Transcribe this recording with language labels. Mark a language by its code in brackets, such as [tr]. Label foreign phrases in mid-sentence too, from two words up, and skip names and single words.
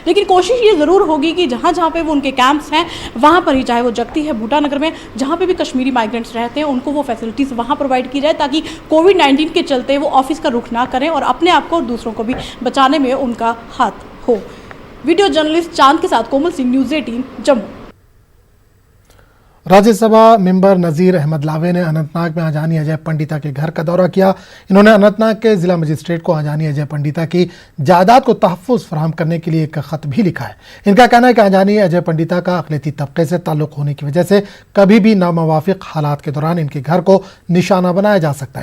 [ur] لیکن کوشش یہ ضرور ہوگی کہ جہاں جہاں پہ وہ ان کے کیمپس ہیں وہاں پر ہی, چاہے وہ جگتی ہے, بھوٹا نگر میں, جہاں پہ بھی کشمیری مائیگرنٹس رہتے ہیں ان کو وہ فیسلٹیز وہاں پرووائڈ کی جائے تاکہ کووڈ-19 کے چلتے وہ آفس کا رخ نہ کریں اور اپنے آپ کو اور دوسروں کو بھی بچانے میں ان کا ہاتھ ہو. [en] video journalist [ur] چاند کے ساتھ کومل سنگھ, نیوز 18 جموں. راجیہ سبھا ممبر نذیر احمد لاوے نے اننت ناگ میں آجانی اجے پنڈیتا کے گھر کا دورہ کیا. انہوں نے اننت ناگ کے ضلع مجسٹریٹ کو آجانی اجے پنڈیتا کی جائیداد کو تحفظ فراہم کرنے کے لیے ایک خط بھی لکھا ہے. ان کا کہنا ہے کہ آجانی اجے پنڈیتا کا اقلیتی طبقے سے تعلق ہونے کی وجہ سے کبھی بھی ناموافق حالات کے دوران ان کے گھر کو نشانہ بنایا جا سکتا ہے.